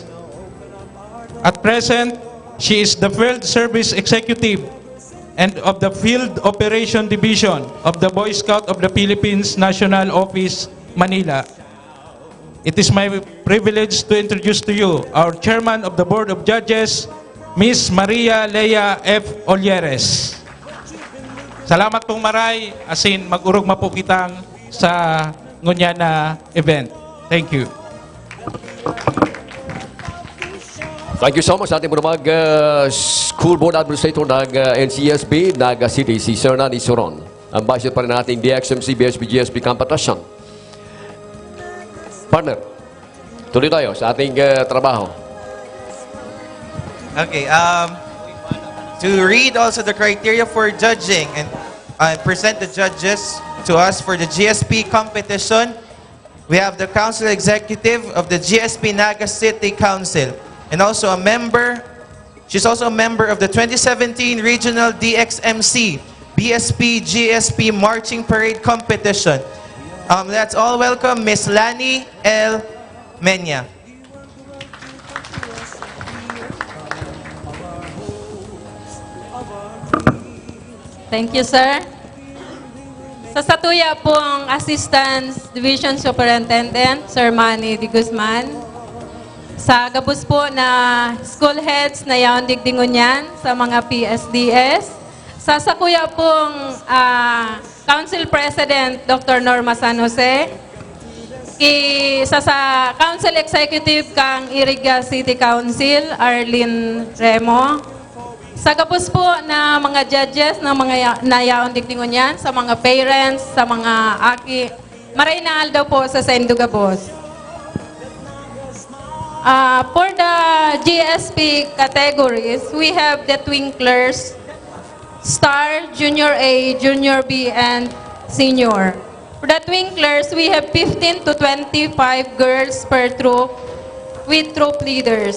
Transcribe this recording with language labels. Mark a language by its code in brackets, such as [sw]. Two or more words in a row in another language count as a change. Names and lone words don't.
[en] At present, she is the Field Service Executive and of the Field Operation Division of the Boy Scout of the Philippines National Office, Manila. It is my privilege to introduce to you our chairman of the Board of Judges, Ms. Maria Lea F. Olieres. [bik] Salamat pong maray, asin mag-urog po kitang sa ngunya na event. [en] Thank you. Thank you so much [tl] sa ating mga [en] School Board Administrator [tl] ng NCSB, Naga City, si Sir Nani Soron. Ang vice pa rin natin DXMC, BSP, GSP Competition. Partner, tuloy tayo sa ating trabaho. [en] Okay, to read also the criteria for judging and present the judges to us for the GSP competition, we have the Council Executive of the GSP Naga City Council and also a member, she's also a member of the 2017 Regional DXMC BSP GSP Marching Parade Competition. Let's all welcome Miss Lani L. Menya. Thank you, sir. [bik] Sa Satuya pong [en] Assistant Division Superintendent, [bik] Sir Manny D. Guzman. Sa gabos po na [en] school heads [bik] na yaon digdingunyan sa mga PSDS. Sa Sakuya pong [en] Council President, [bik] Dr. Norma San Jose. Sa [en] Council Executive [bik] kang Iriga City Council, Arlene Remo. Sa gabos po na mga judges na mga nayaon digdingon yan, sa mga parents, sa mga aki, maray na daw po sa Sendo Gabos. [en] For the GSP categories, we have the Twinklers, Star, Junior A, Junior B, and Senior. For the Twinklers, we have 15 to 25 girls per troop with troop leaders.